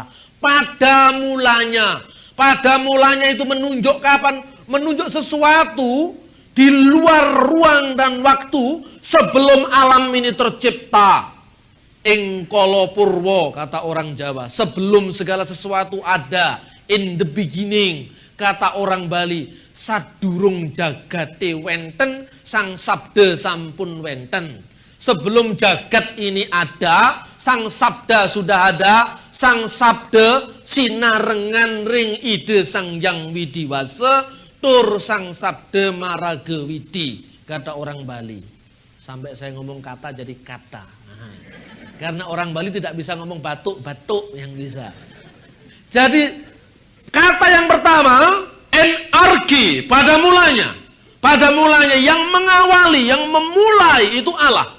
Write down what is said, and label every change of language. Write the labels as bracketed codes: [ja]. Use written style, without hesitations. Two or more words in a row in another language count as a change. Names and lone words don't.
[id] Pada mulanya itu menunjuk kapan? Menunjuk sesuatu di luar ruang dan waktu sebelum alam ini tercipta. [jv] Engkolo purwo, [id] kata orang Jawa. Sebelum segala sesuatu ada. [en] In the beginning, [id] kata orang Bali. [ban] Sadurung jagate wenten, sang sabda sampun wenten. [id] Sebelum jagat ini ada, sang sabda sudah ada. [ban] Sang sabda sinarengan ring ide sang yang widiwasa. Tur sang sabda maraga widi, [id] kata orang Bali. Sampai saya ngomong kata jadi kata. Nah, karena orang Bali tidak bisa ngomong batuk-batuk yang bisa. Jadi kata yang pertama, enarki, pada mulanya. Pada mulanya yang mengawali, yang memulai itu Allah.